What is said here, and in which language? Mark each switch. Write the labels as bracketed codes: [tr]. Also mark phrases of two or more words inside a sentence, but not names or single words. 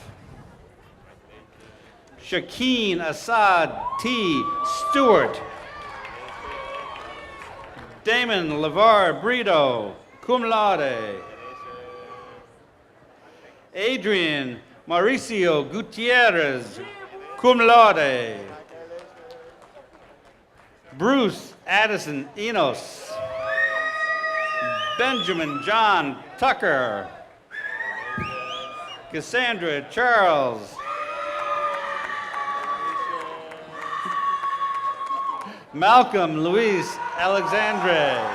[en] Shakeen Assad T. Stewart. Damon LeVar Brito, [la] cum laude. [en] Adrian Mauricio Gutierrez, [la] cum laude. [en] Bruce Addison Enos. Benjamin John Tucker. Cassandra Charles. Malcolm Luis Alexandre.